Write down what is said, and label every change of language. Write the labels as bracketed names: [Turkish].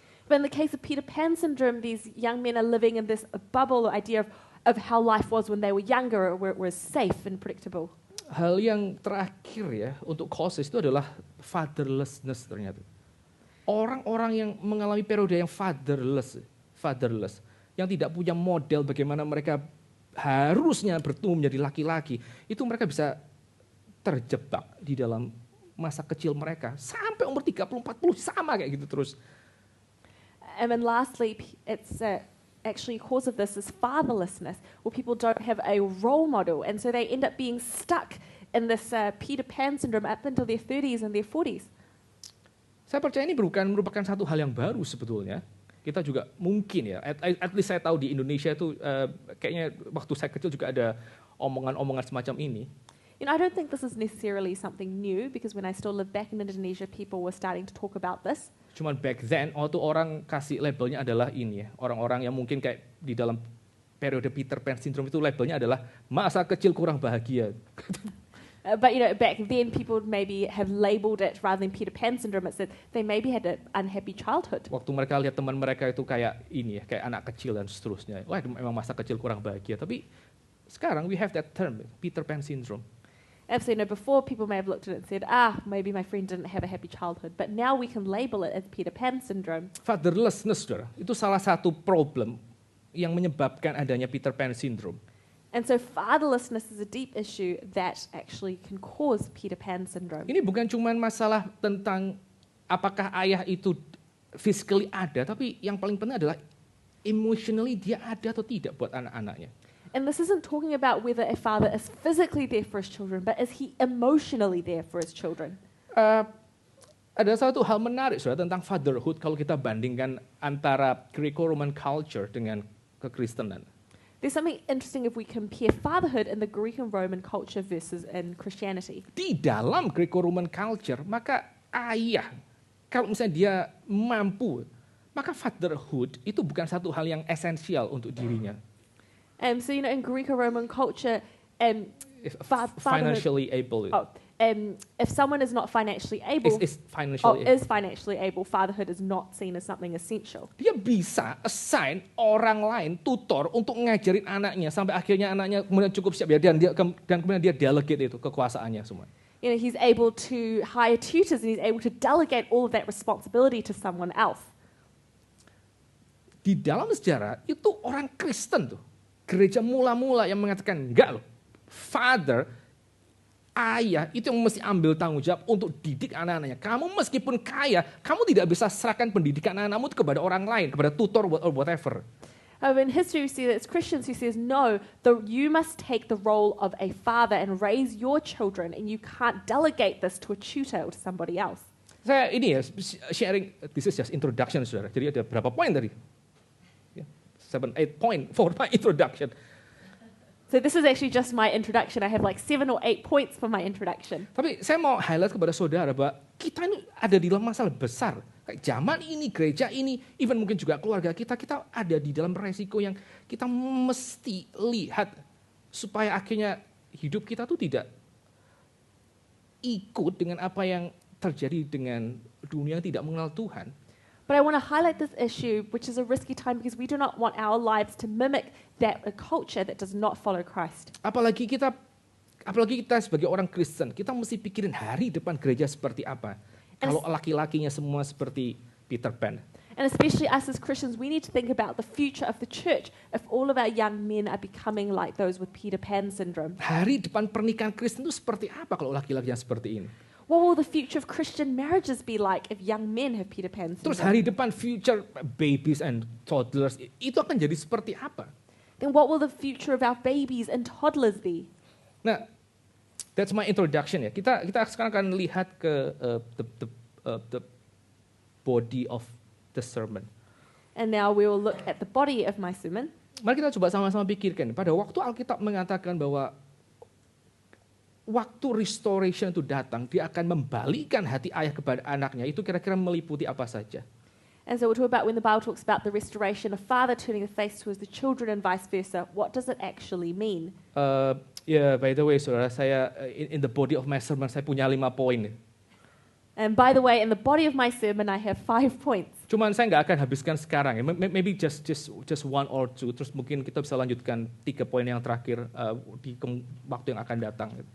[English] But in the case of Peter Pan syndrome, these young men are living in this bubble idea of how life was when they were younger, where it was safe and predictable. [Indonesian] Hal yang terakhir ya untuk causes itu adalah fatherlessness ternyata. Orang-orang yang mengalami periode yang fatherless, yang tidak punya model bagaimana mereka harusnya bertumbuh menjadi laki-laki, itu mereka bisa terjebak di dalam masa kecil mereka sampai umur 30-40 sama kayak gitu terus. [English] And then lastly, it's actually cause of this is fatherlessness, where people don't have a role model, and so they end up being stuck in this Peter Pan syndrome up until their 30s and their 40s. [Indonesian] Saya percaya ini bukan merupakan satu hal yang baru sebetulnya. Kita juga mungkin ya, [English] at least [Indonesian] saya tahu di Indonesia itu kayaknya waktu saya kecil juga ada omongan-omongan semacam ini. [English] You know, I don't think this is necessarily something new, because when I still lived back in Indonesia, people were starting to talk about this. [Indonesian] Cuman [English] back then, [Indonesian] waktu orang kasih labelnya adalah ini ya, orang-orang yang mungkin kayak di dalam periode Peter Pan syndrome itu labelnya adalah masa kecil kurang bahagia. [English] But you know, back then people maybe have labeled it rather than Peter Pan syndrome. It said they maybe had an unhappy childhood. [Indonesian] Waktu mereka lihat teman mereka itu kayak ini ya, kayak anak kecil dan seterusnya. Wah, memang masa kecil kurang bahagia. Tapi sekarang [English] we have that term, [Indonesian] Peter Pan syndrome. [English] Absolutely. No, before people may have looked at it and said, maybe my friend didn't have a happy childhood. But now we can label it as Peter Pan syndrome. [Indonesian] Fatherlessness, saudara, itu salah satu problem yang menyebabkan adanya Peter Pan syndrome. [English] And so fatherlessness is a deep issue that actually can cause Peter Pan syndrome. [Indonesian] Ini bukan cuma masalah tentang apakah ayah itu physically ada, tapi yang paling penting adalah emotionally dia ada atau tidak buat anak-anaknya. [English] And this isn't talking about whether a father is physically there for his children, but is he emotionally there for his children? [Indonesian] Ada satu hal menarik saudara tentang fatherhood kalau kita bandingkan antara Greco-Roman culture dengan kekristenan. [English] There's something interesting if we compare fatherhood in the Greek and Roman culture versus in Christianity. [Indonesian] Di dalam Greco-Roman culture, maka ayah, kalau misalnya dia mampu, maka fatherhood itu bukan satu hal yang esensial untuk dirinya. [English] So you know, in Greco-Roman culture, Financially able. If someone is not financially able, is financially able, fatherhood is not seen as something essential. [Indonesian] Dia bisa assign orang lain tutor untuk ngajarin anaknya sampai akhirnya anaknya kemudian cukup siap ya, dan kemudian dia delegate itu kekuasaannya semua. [English] You know, he's able to hire tutors and he's able to delegate all of that responsibility to someone else. [Indonesian] Di dalam sejarah itu orang Kristen tuh, gereja mula-mula yang mengatakan enggak loh, father, ayah itu yang mesti ambil tanggung jawab untuk didik anak-anaknya. Kamu meskipun kaya, kamu tidak bisa serahkan pendidikan anak-anakmu itu kepada orang lain, kepada tutor [English] or whatever. In history, we see that it's Christians who says, no, you must take the role of a father and raise your children, and you can't delegate this to a tutor or to somebody else. [Indonesian] Saya ini ya, sharing, [English] this is just introduction, [Indonesian] saudara. Jadi ada berapa poin tadi? [English] 7, 8 point for my introduction. So this is actually just my introduction. I have like 7 or 8 points for my introduction. [Indonesian] Tapi saya mau highlight kepada saudara bahwa kita ini ada di dalam masalah besar. Kayak zaman ini, gereja ini, even mungkin juga keluarga kita ada di dalam resiko yang kita mesti lihat supaya akhirnya hidup kita tuh tidak ikut dengan apa yang terjadi dengan dunia yang tidak mengenal Tuhan. [English] But I want to highlight this issue, which is a risky time because we do not want our lives to mimic that a culture that does not follow Christ. [Indonesian] Apalagi kita sebagai orang Kristen, kita mesti pikirin hari depan gereja seperti apa. Kalau laki-lakinya semua seperti Peter Pan. [English] And especially us as Christians, we need to think about the future of the church if all of our young men are becoming like those with Peter Pan syndrome. [Indonesian] Hari depan pernikahan Kristen itu seperti apa kalau laki-lakinya seperti ini? [English] What will the future of Christian marriages be like if young men have Peter Pan syndrome? [Indonesian] Terus hari depan [English] future babies and toddlers [Indonesian] itu akan jadi seperti apa? [English] Then what will the future of our babies and toddlers be? Nah, that's my introduction ya. [Indonesian] Kita sekarang akan lihat ke [English] the body of the sermon. And now we will look at the body of my sermon. [Indonesian] Mari kita coba sama-sama pikirkan. Pada waktu Alkitab mengatakan bahwa waktu restoration itu datang, dia akan membalikan hati ayah kepada anaknya. Itu kira-kira meliputi apa saja? [English] And so we'll talk about when the Bible talks about the restoration of father turning the face towards the children and vice versa. What does it actually mean? [Indonesian] By the way, saudara, saya [English] in the body of my sermon [Indonesian] saya punya 5 poin. [English] And by the way, in the body of my sermon, I have 5 points. [Indonesian] Cuman saya nggak akan habiskan sekarang ya. [English] Maybe just 1 or 2. [Indonesian] Terus mungkin kita bisa lanjutkan 3 poin yang terakhir di waktu yang akan datang.